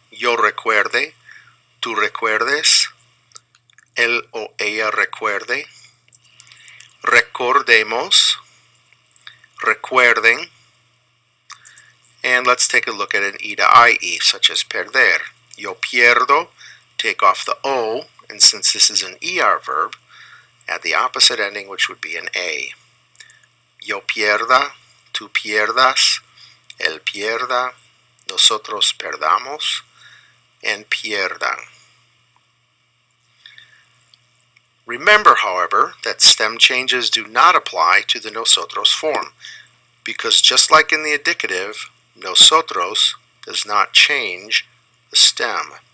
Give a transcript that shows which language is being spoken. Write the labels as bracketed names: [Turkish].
[Spanish] Yo recuerde, tú recuerdes, él o ella recuerde, recordemos, recuerden, [English] and let's take a look at an E to IE, such as perder. [Spanish] Yo pierdo, [English] take off the O, and since this is an ER verb, add the opposite ending, which would be an A. [Spanish] Yo pierda, tú pierdas, él pierda, nosotros perdamos, [English] and [Spanish] pierdan. [English] Remember, however, that stem changes do not apply to the nosotros form, because just like in the indicative, nosotros does not change the stem.